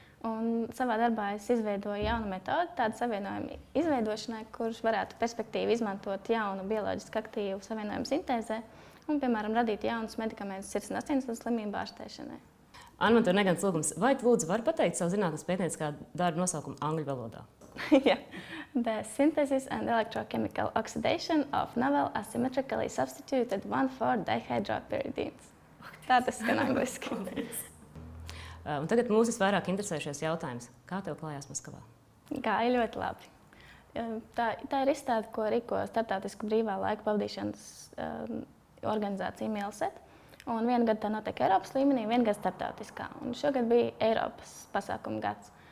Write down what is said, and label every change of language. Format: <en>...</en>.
<lv>Un savā darbā es izveidoju jaunu metodi tādu savienojumu izveidošanai, kurš varētu perspektīvi izmantot jaunu bioloģiski aktīvu savienojumu sintēzē un, piemēram, radīt jaunus medikamentus sirds un asinsvadu slimību ārstēšanai. Anna, man tev negans lūgums. Vai tu lūdzu vari pateikt savu zinātnes pētnieciskā darba nosaukumu angļu valodā? Jā.</lv> <en>The synthesis and electrochemical oxidation of novel asymmetrically substituted 1,4-dihydropyridines.</en> <lv>Tā tas skan angliski. Un tagad mūs visvairāk interesējušies jautājums. Kā tev klājās Maskavā? Gāja ļoti labi. Tā ir izstāde, ko rīko Starptautisku brīvā laika pavadīšanas organizācija Milset. Un vienu gadu tā notiek Eiropas līmenī, vienu gadu starptautiskā. Un šogad bija Eiropas pasākuma gads.</lv>